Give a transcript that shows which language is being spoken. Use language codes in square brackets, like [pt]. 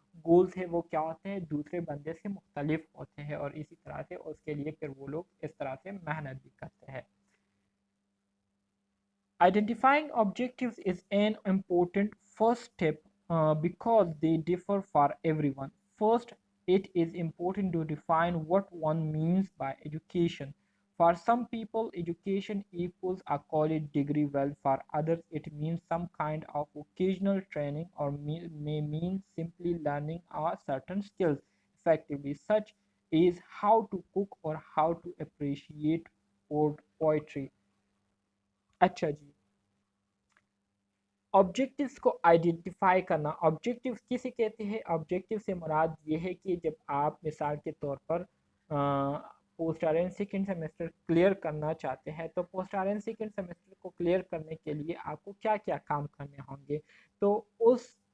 [ur] Goals ہے وہ کیا ہوتے ہیں، دوسرے بندے سے مختلف ہوتے ہیں، اور اسی طرح سے اس کے لیے پھر وہ لوگ اس طرح سے محنت بھی کرتے ہیں۔ [en] Identifying objectives is an important first step because they differ for everyone. First, it is important to define what one means by education. For some people, education equals a college degree, while for others, it means some kind of vocational training or may mean simply learning a certain skills effectively, such as how to cook or how to appreciate poetry. [ur] اچھا جی، objectives کو identify کرنا، objectives کسے کہتے ہیں؟ Objective سے مراد یہ ہے کہ جب آپ مثال کے طور پر post Aryan second semester clear کرنا چاہتے ہیں تو پوسٹ آرین سیکنڈ سیمسٹر کو کلیئر کرنے کے لیے آپ کو کیا کیا کام کرنے ہوں گے، تو اس